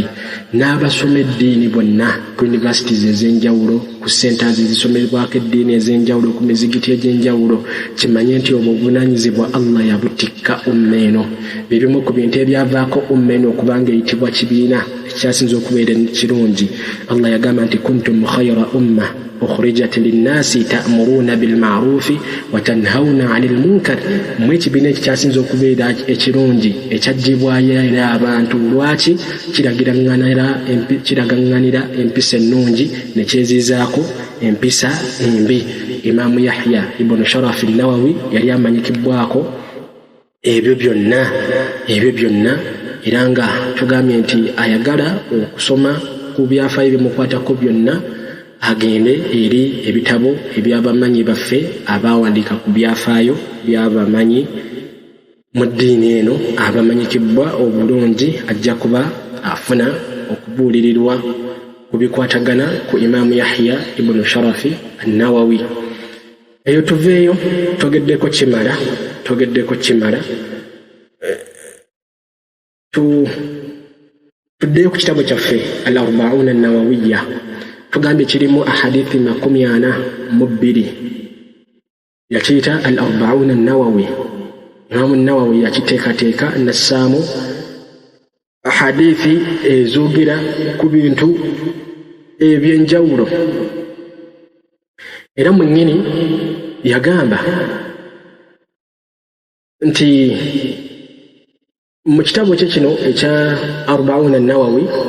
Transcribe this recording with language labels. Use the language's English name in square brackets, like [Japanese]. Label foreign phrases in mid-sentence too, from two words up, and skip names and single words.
[Ganda] N'abasoma eddiini bonna ku universities ez'enjawulo, ku centers ezisomerwako eddiini ez'enjawulo, ku mizigiti egy'enjawulo, kimanye nti obwo obuvunaanyizibwa Allah yabutikka umma eno. Bibimu ku bintu ebyavaako umma eno okubanga eyitibwa kibiina ekyasinza okubeera kirungi. Allah yagamba nti [Arabic] كنتم خير أمة أخرجت للناس تأمرون بالمعروف وتنهون عن المنكر, [Ganda] mwe ekibiina ekyasinza okubeera ekirungi ekyaggyibwayo eri abantu. Lwaki? Kiragaŋŋanira empisa ennungi ne kyezizaako empisa embi. Imaamu Yahya ibn Sharaf an-Nawawi yali amanyikibbwako ebyo byonna era nga tugambye nti ayagala okusoma ku byafaayo bimukwatako byonna agende eri ebitabo ebyabamanyi baffe abawandiika ku byafaayo byabamanyi mu ddiini eno abamanyikibbwa obulungi, ajja kuba afuna okubuulirirwa ku bikwatagana ku Imaamu Yahya ibn Sharaf an-Nawawi. Eyo tuveeyo togeddeko kimala. Tuddeyo ku kitabo kyaffe al-Arba'una an-Nawawiyya, tugambye kirimu ahadithi 42 yakiyita al-Arba'una an-Nawawi. Imaamu Nawawi yakiteekateeka nassaamu ahadithi ezoogera ku bintu ebyenjawulo, era mwennyini yagamba nti mu kitabo kye kino ekya Arba'una an-Nawawi